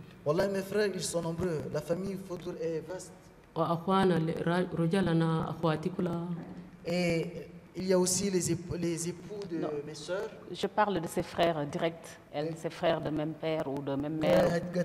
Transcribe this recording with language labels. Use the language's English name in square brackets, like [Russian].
[French] والله mes frères ils sont nombreux, la famille Fodul est vaste. [Arabic] وأخوانا رجالنا أخواتي كلها. [French] Et il y a aussi les époux de mes sœurs. Je parle de ses frères directs, ses frères de même père ou de même mère.